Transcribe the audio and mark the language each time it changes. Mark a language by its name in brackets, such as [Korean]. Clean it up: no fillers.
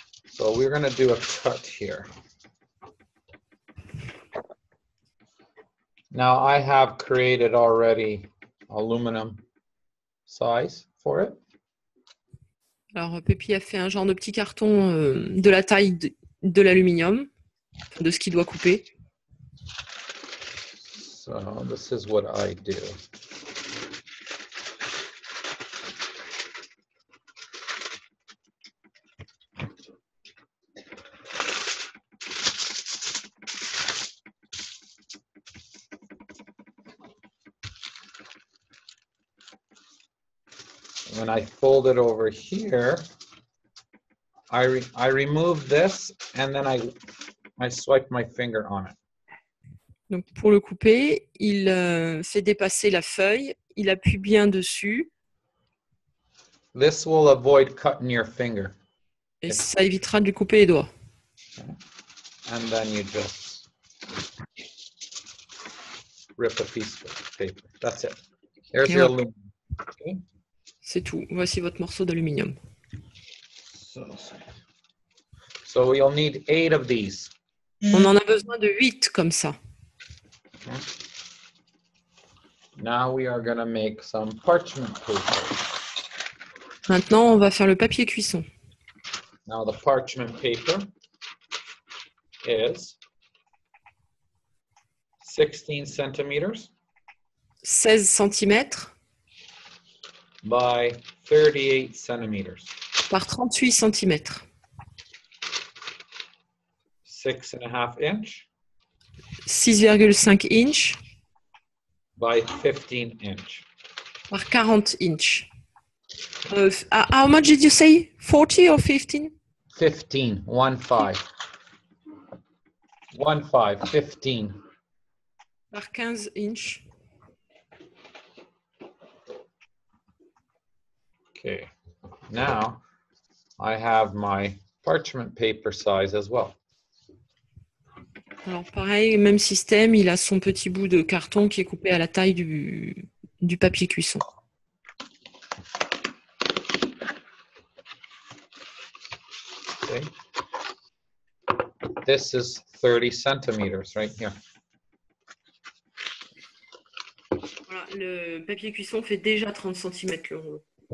[English] So we're going to do a cut here. Now I have created already aluminum size for it. [French] Alors, Pépi a fait un genre de petit carton de la taille de l'aluminium, de ce qu'il doit couper. [English] So this is what I do. when I fold it over here, I remove this and then I swipe my finger on it. [French] Donc, pour le couper, il fait dépasser la feuille, il appuie bien dessus [English] This will avoid cutting your finger. [French] et ça évitera de lui couper les doigts. [English] And then you just rip a piece of paper. That's it. There's Okay, your well. aluminum. Okay. [French] C'est tout. Voici votre morceau d'aluminium. [English] So we'll need 8 of these. [French] On en a besoin de 8 comme ça. [English] Okay. Now we are going to make some parchment paper. [French] Maintenant, on va faire le papier cuisson. [English] Now the parchment paper is 16 centimeters [French] 16 cm [English] by 38 centimeters. [French] par 38 cm. [English] 6.5 inch [French] 6,5 inch [English] by 15 inch. [French] par 40 inch. [English] How much did you say? 40 or 15? 15, 1-5. 1-5, 15. [French] Par 15 inch. [English] Okay, now I have my parchment paper size as well. [French] Alors pareil, même système, il a son petit bout de carton qui est coupé à la taille du papier cuisson. [English] Okay. This is 30 centimeters right here. [French] Voilà, le papier cuisson fait déjà 30 cm le rouleau.